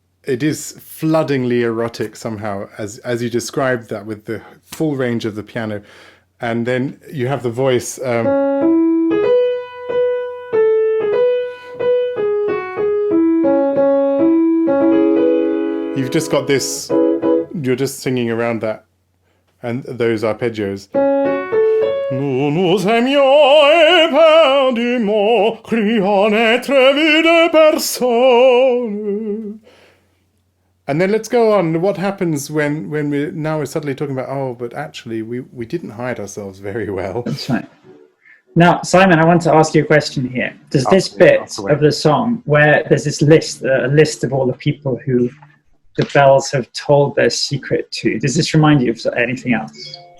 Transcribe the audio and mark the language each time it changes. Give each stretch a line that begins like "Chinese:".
English: It is floodingly erotic somehow, as you described that with the full range of the piano, and then you have the voice. You've just got this. You're just singing around that, and those arpeggios.
French: Nous nous aimions éperdument, criant n'être vu de personne.
English: And then let's go on. What happens when we're suddenly talking about, but actually we didn't hide ourselves very well. That's right. Now, Simon, I want to ask you a question here. Does this bit of the song where there's this list, a list of all the people who the bells have told their secret to, does this remind you of anything else?